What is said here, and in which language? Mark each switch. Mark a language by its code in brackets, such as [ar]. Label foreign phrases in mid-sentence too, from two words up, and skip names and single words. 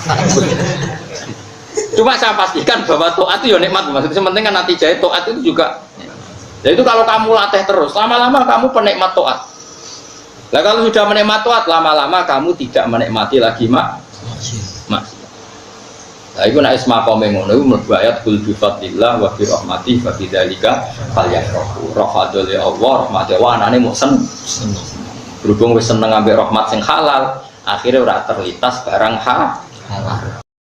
[id] Cuma saya pastikan bahwa taat itu ya nikmat. Maksudnya penting kan nanti jahit taat itu juga. Jadi itu kalau kamu latih terus, lama-lama kamu penikmat taat. Nah kalau sudah menikmat taat, lama-lama kamu tidak menikmati lagi maksiat. [jv] Nah, itu nak isma qome ngono iku mlebu ayat [ar] قل بفضل الله وبرحمته فبذلك فليفرحوا. رحمة الله, [jv] rahmate anane mok seneng. Berhubung wis seneng ambek rahmat sing halal, akhirnya ora terlintas barang halal.